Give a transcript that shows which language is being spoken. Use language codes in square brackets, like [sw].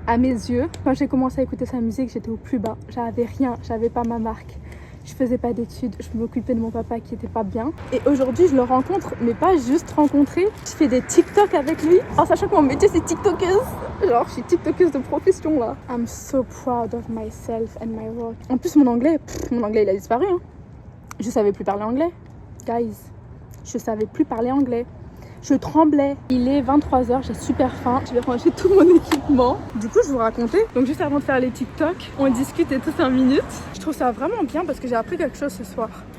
[fr] À mes yeux, quand j'ai commencé à écouter sa musique, j'étais au plus bas. J'avais rien, j'avais pas ma marque. Je faisais pas d'études, je m'occupais de mon papa qui était pas bien. Et aujourd'hui, je le rencontre, mais pas juste rencontrer. Je fais des TikTok avec lui, en sachant que mon métier c'est TikTokeuse. Genre, je suis TikTokeuse de profession là. [en] I'm so proud of myself and my work. [fr] En plus, mon anglais il a disparu. Hein. Je savais plus parler anglais. Guys, je savais plus parler anglais. Je tremblais. Il est 23h, j'ai super faim. Je vais ranger tout mon équipement. Du coup, je vous racontais. Donc juste avant de faire les TikTok, on discute et tout 5 minutes. Je trouve ça vraiment bien parce que j'ai appris quelque chose ce soir.